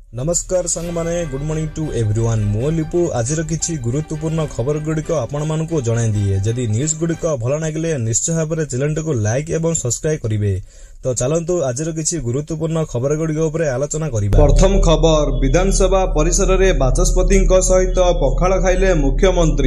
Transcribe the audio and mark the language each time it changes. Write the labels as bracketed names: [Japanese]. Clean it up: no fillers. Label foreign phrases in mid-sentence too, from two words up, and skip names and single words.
[Odia] ନମସ୍କାର ସାଙ୍ଗ ମାନେ [English] good morning to everyone [Odia] ମୋ ଲିପୁ ଆଜିର କିଛି ଗୁରୁତ୍ୱପୂର୍ଣ୍ଣ ଖବର ଗୁଡ଼ିକ ଆପଣ ମାନଙ୍କୁ ଜଣାଇ ଦିଏ। ଯଦି ନ୍ୟୁଜ ଗୁଡ଼ିକ ଭଲ ଲାଗିଲେ ନିଶ୍ଚୟ ଭାବେ ଚ୍ୟାନେଲ କୁ ଲାଇକ ଏବଂ ସବସ୍କ୍ରାଇବ କରିବେ। ତ ଚାଲନ୍ତୁ ଆଜିର କିଛି ଗୁରୁତ୍ୱପୂର୍ଣ୍ଣ ଖବର ଗୁଡ଼ିକ ଉପରେ ଆଲୋଚନା କରିବା। ପ୍ରଥମ ଖବର, ବିଧାନସଭା ପରିସର ରେ ବାଚସ୍ପତି ସହିତ ପଖାଳ ଖାଇଲେ ମୁଖ୍ୟମନ୍ତ୍ରୀ।